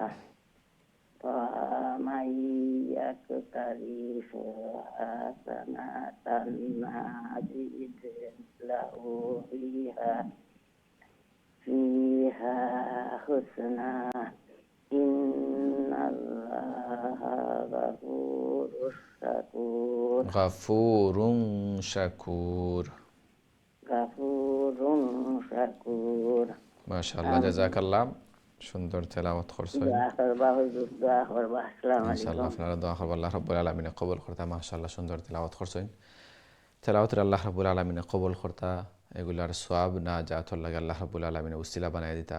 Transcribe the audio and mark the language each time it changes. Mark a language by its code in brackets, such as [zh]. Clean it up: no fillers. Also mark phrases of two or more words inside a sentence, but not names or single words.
[ar] فمن يقترف حسنة نزد له فيها حسنا إن الله غفور شكور. [bn] মাশাআল্লাহ, জাযাকাল্লাহ। সুন্দর তেলাওয়াত করছেন ইনশাআল্লাহ। আপনারা দোয়া করবেন [ar] الله رب العالمين [bn] কবুল করতা। মাশাআল্লাহ, সুন্দর তেলাওয়াত করছেন। তেলাওয়াতের [ar] الله رب العالمين [bn] কবুল করতা, এগুলার সওয়াব না জাতর লাগে [ar] الله رب العالمين [bn] উসিলা বানায় দিতা।